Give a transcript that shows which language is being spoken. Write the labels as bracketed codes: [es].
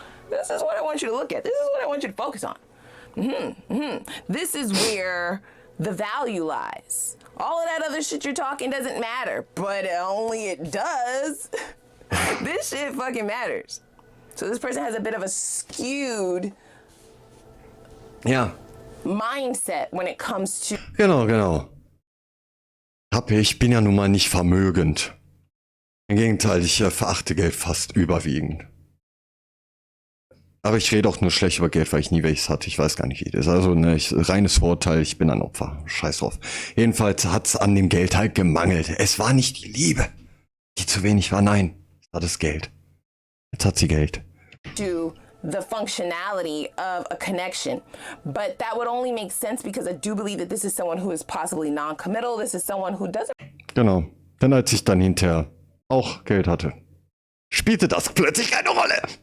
[en] This is what I want you to look at. This is what I want you to focus on. This is where the value lies. All of that other shit you're talking doesn't matter, but only it does. This shit fucking matters. So this person has a bit of a skewed mindset when it comes to. [de] Genau. Ich bin ja nun mal nicht vermögend. Im Gegenteil, ich verachte Geld fast überwiegend. Aber ich rede auch nur schlecht über Geld, weil ich nie welches hatte. Ich weiß gar nicht, wie das ist. Also, ne, reines Vorurteil, ich bin ein Opfer. Scheiß drauf. Jedenfalls hat's an dem Geld halt gemangelt. Es war nicht die Liebe, die zu wenig war. Nein, es war das Geld. Jetzt hat sie Geld. [en] To the functionality of a connection. But that would only make sense because I do believe that this is someone who is possibly non-committal. This is someone who doesn't. [de] Genau. Denn als ich dann hinterher auch Geld hatte, spielte das plötzlich keine Rolle.